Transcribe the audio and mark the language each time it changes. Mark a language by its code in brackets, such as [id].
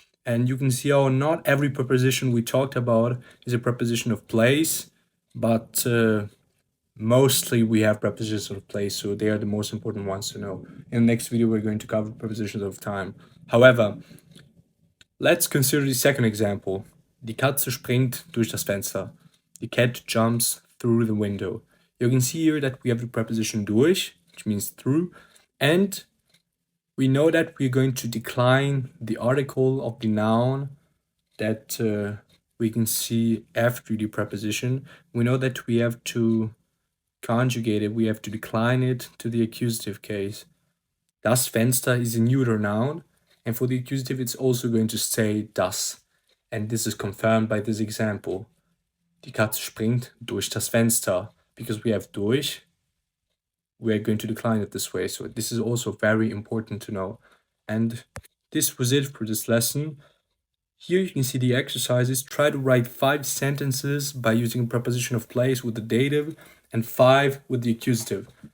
[en] And you can see how not every preposition we talked about is a preposition of place, but mostly we have prepositions of place, so they are the most important ones to know. In the next video, we're going to cover prepositions of time. However, let's consider the second example. [de] Die Katze springt durch das Fenster. [en] The cat jumps through the window. You can see here that we have the preposition durch, which means through, and we know that we're going to decline the article of the noun that we can see after the preposition. We know that we have to conjugate it, we have to decline it to the accusative case. Das Fenster is a neuter noun, and for the accusative, it's also going to say das. And this is confirmed by this example. [de] Die Katze springt durch das Fenster. [en] Because we have durch, we are going to decline it this way. So this is also very important to know. And this was it for this lesson. Here you can see the exercises. Try to write 5 sentences by using a preposition of place with the dative and 5 with the accusative.